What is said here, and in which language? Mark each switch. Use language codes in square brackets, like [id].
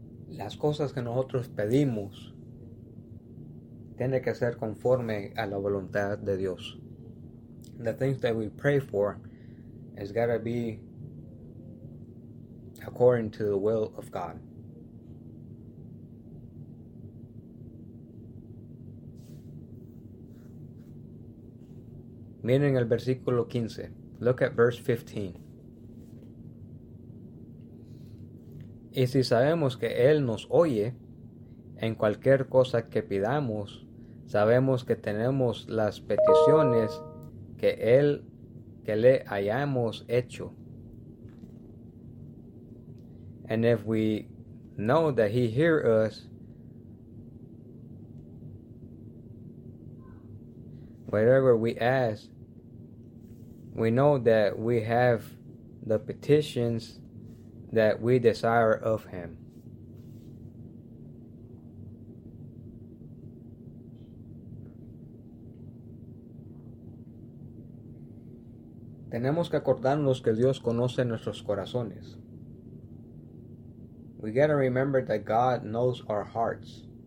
[es] las cosas que nosotros pedimos tiene que ser conforme a la voluntad de Dios. [en] The things that we pray for has got to be according to the will of God. [es] Miren el versículo 15. [en] Look at verse 15. [es] Y si sabemos que Él nos oye en cualquier cosa que pidamos, sabemos que tenemos las peticiones que Él, que le hayamos hecho. [en] And if we know that He hears us, whatever we ask, we know that we have the petitions that we desire of Him. [es] Tenemos que acordarnos que Dios conoce nuestros corazones. [en] We gotta remember that God knows our hearts.